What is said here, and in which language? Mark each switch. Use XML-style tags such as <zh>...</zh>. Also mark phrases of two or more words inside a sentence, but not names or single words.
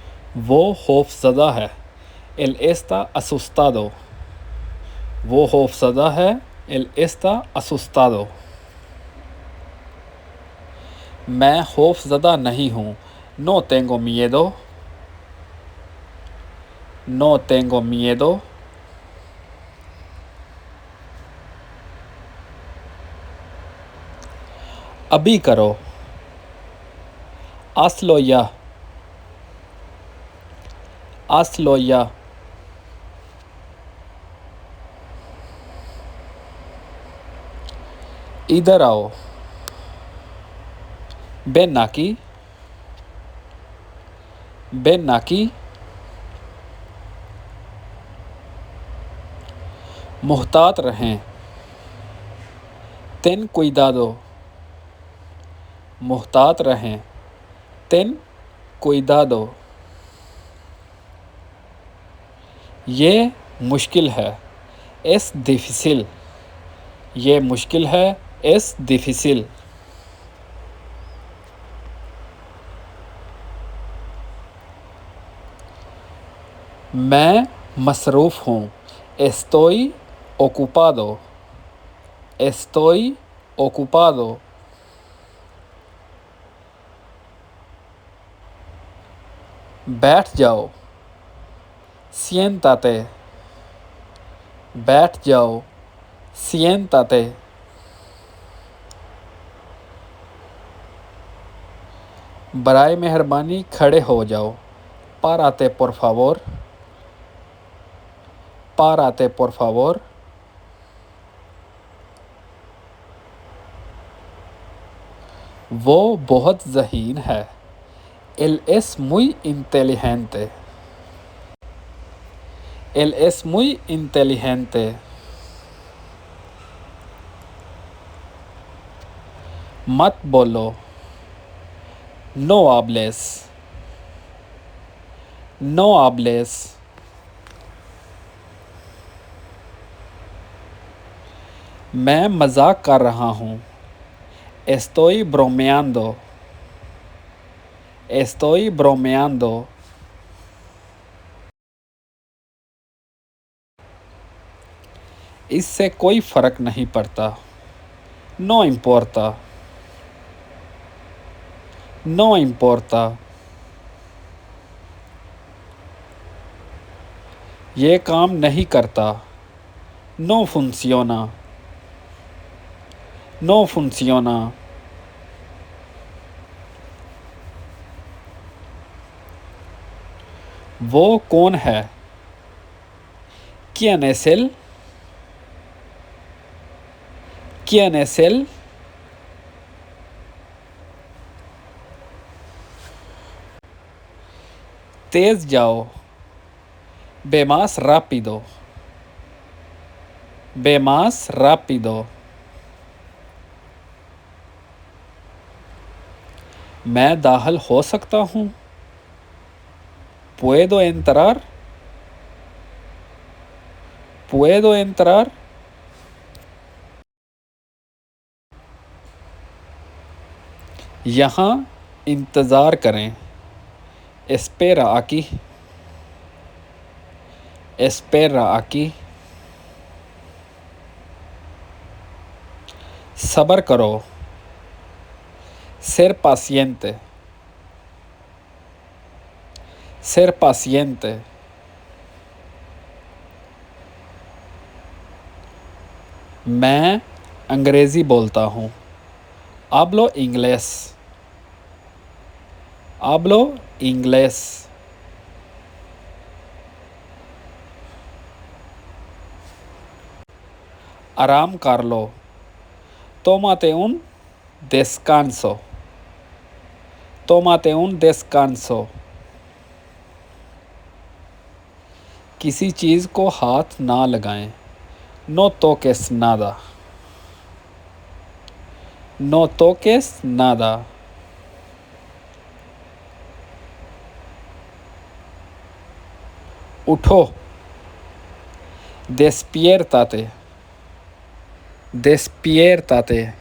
<ur>وہ خوفزدہ ہے.</ur> <es>Él está asustado.</es> <ur>وہ خوفزدہ ہے.</ur> <es>Él está asustado.</es> <ur>میں خوفزدہ نہیں ہوں.</ur> <es>No tengo miedo. No tengo miedo.</es> <ur>ابھی کرو.</ur> <es>Hazlo ya. Hazlo ya.</es> <ur>ادھر آؤ.</ur> <es>Ven aquí. Ven aquí.</es> <ur>محتاط رہیں.</ur> <es>Ten cuidado.</es> <ur>محتاط رہیں.</ur> <es>Ten cuidado.</es> <ur>یہ مشکل ہے.</ur> <es>Es difícil.</es> <ur>یہ مشکل ہے.</ur> <es>Es difícil.</es> <ur>میں مصروف ہوں.</ur> <es>Estoy ocupado. Estoy ocupado.</es> <ur>بیٹھ جاؤ. Siéntate. بیٹھ جاؤ.</ur> <es>Siéntate.</es> <ur>برائے مہربانی کھڑے ہو جاؤ.</ur> <es>Párate por favor. Párate por favor.</es> <ur>وہ بہت ذہین ہے.</ur> <es>Él es muy inteligente. Él es muy inteligente.</es> <ur>مت بولو.</ur> <es>No hables. No hables.</es> <ur>میں مذاق کر رہا ہوں.</ur> <es>Estoy bromeando. Estoy bromeando.</es> <ur>اس سے کوئی فرق نہیں پڑتا.</ur> <es>No importa. No importa.</es> <ur>یہ کام نہیں کرتا.</ur> <es>No funciona. No funciona.</es> <ur>وہ کون ہے?</ur> <es>¿Quién es él? ¿Quién es él?</es> <ur>تیز جاؤ.</ur> <es>Ve más rápido. Ve más rápido.</es> <ur>میں داخل ہو سکتا ہوں.</ur> <es>¿Puedo entrar? ¿Puedo entrar?</es> <ur>یہاں انتظار کریں.</ur> <es>Espera aquí. Espera aquí.</es> <ur>صبر کرو.</ur> <es>Ser paciente. Ser paciente.</es> <ur>میں انگریزی بولتا ہوں.</ur> <es>Hablo inglés. Hablo inglés.</es> <ur>آرام کر لو.</ur> <es>Tómate un descanso. Tómate un descanso.</es> <ur>کسی چیز کو ہاتھ نہ لگائیں.</ur> <es>No toques nada. No toques nada.</es> <ur>اٹھو.</ur> <es>Despiértate. Despiértate.</es>